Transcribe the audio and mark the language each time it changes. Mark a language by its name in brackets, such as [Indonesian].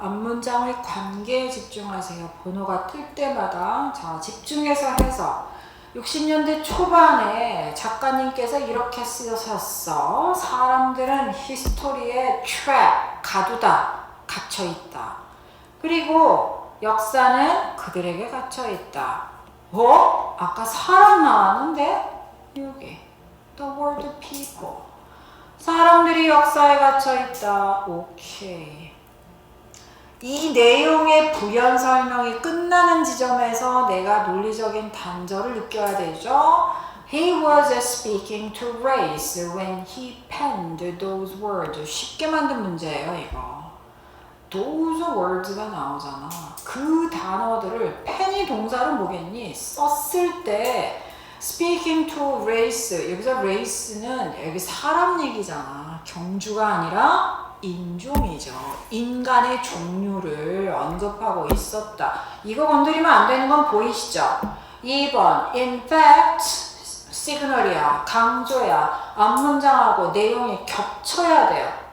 [Korean] 앞문장의 관계에 집중하세요. 번호가 뜰 때마다 자 집중해서 해서 60년대 초반에 작가님께서 이렇게 쓰셨어. 사람들은 히스토리의 트랩, 가두다, 갇혀있다. 그리고 역사는 그들에게 갇혀있다. 아까 사람 나왔는데? 여기 [English] The word people. [Korean] 사람들이 역사에 갇혀있다. 오케이. 이 내용의 부연 설명이 끝나는 지점에서 내가 논리적인 단절을 느껴야 되죠. [English] He was speaking to race when he penned those words. [Korean] 쉽게 만든 문제예요, 이거. [English] those words [Korean] 가 나오잖아. 그 단어들을 펜이 동사를 뭐겠니? 썼을 때 [English] speaking to race. [Korean] 여기서 race는 여기 사람 얘기잖아. 경주가 아니라 인종이죠. 인간의 종류를 언급하고 있었다. 이거 건드리면 안 되는 건 보이시죠? 2번 [English] in fact [Korean] 시그널이야. 강조야. 앞문장하고 내용이 겹쳐야 돼요.